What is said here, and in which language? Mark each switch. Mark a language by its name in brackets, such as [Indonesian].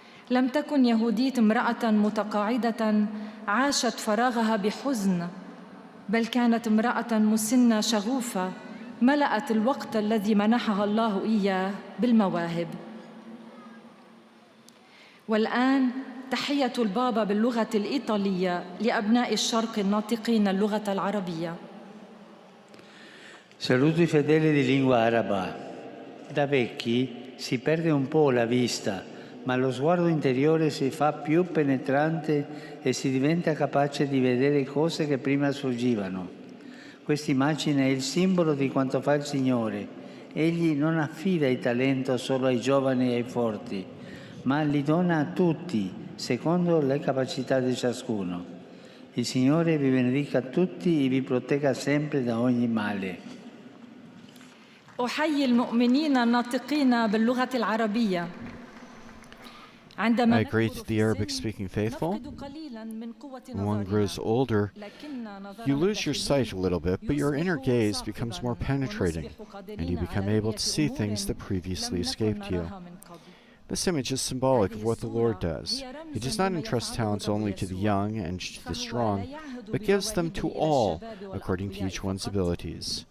[Arabic] لم تكن يهوديت امرأة متقاعدة عاشت فراغها بحزن، بل كانت امرأة مسنة شغوفة ملأت الوقت الذي منحها الله إياه بالمواهب. والآن تحية البابا باللغة الإيطالية لأبناء الشرق الناطقين اللغة العربية. [Italian] Saluto i fedeli di lingua araba. Da vecchi si perde un po' la vista, ma lo sguardo interiore si fa più penetrante e si diventa capace di vedere cose che prima sfuggivano. Questa immagine è il simbolo di quanto fa il Signore. Egli non affida il talento solo ai giovani e ai forti, ma li dona a tutti, secondo le capacità di ciascuno. Il Signore vi benedica tutti e vi protegga sempre da ogni male. [Arabic] أحيي المؤمنين الناطقين باللغة العربية. [English] I greet the Arabic-speaking faithful. When one grows older, you lose your sight a little bit, but your inner gaze becomes more penetrating, and you become able to see things that previously escaped you. This image is symbolic of what the Lord does. He does not entrust talents only to the young and to the strong, but gives them to all according to each one's abilities.